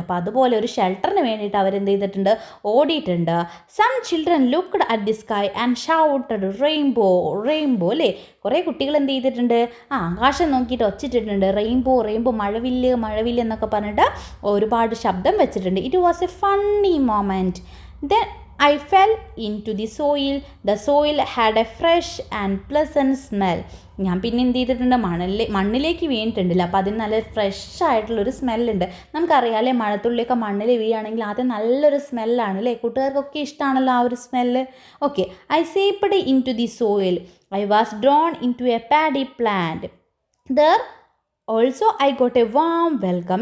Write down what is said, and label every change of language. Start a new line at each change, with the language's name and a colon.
Malayalam: അപ്പോൾ അതുപോലെ ഒരു ഷെൽട്ടറിന് വേണ്ടിയിട്ട് അവരെന്ത് ചെയ്തിട്ടുണ്ട്, ഓടിയിട്ടുണ്ട്.
English: Some children looked at the sky and shouted rainbow rainbow.
Malayalam: അല്ലേ, കുറേ കുട്ടികൾ എന്ത് ചെയ്തിട്ടുണ്ട്, ആകാശം നോക്കിയിട്ട് ഒച്ചിട്ടിട്ടുണ്ട്, റെയിൻബോ റെയിൻബോ, മഴവില്ല് മഴവില്ല് എന്നൊക്കെ പറഞ്ഞിട്ട് ഒരുപാട് ശബ്ദം വെച്ചിട്ടുണ്ട്.
English: It was a funny moment. Then I fell into the soil. The soil had a fresh and pleasant smell.
Malayalam: ഞാൻ പിന്നെ എന്ത് ചെയ്തിട്ടുണ്ട്, മണ്ണിലേക്ക് വീണിട്ടുണ്ടല്ലോ. അപ്പോൾ അതിന് നല്ല ഫ്രഷ് ആയിട്ടുള്ളൊരു സ്മെല്ലുണ്ട്. നമുക്കറിയാമല്ലേ, മഴത്തുള്ളിയൊക്കെ മണ്ണിൽ വീഴുകയാണെങ്കിൽ ആദ്യം നല്ലൊരു സ്മെല്ലാണ് അല്ലേ. കൂട്ടുകാർക്കൊക്കെ ഇഷ്ടമാണല്ലോ ആ ഒരു smell. Okay,
English: I seeped into the soil. I was drawn into a paddy plant. There also I got a warm welcome.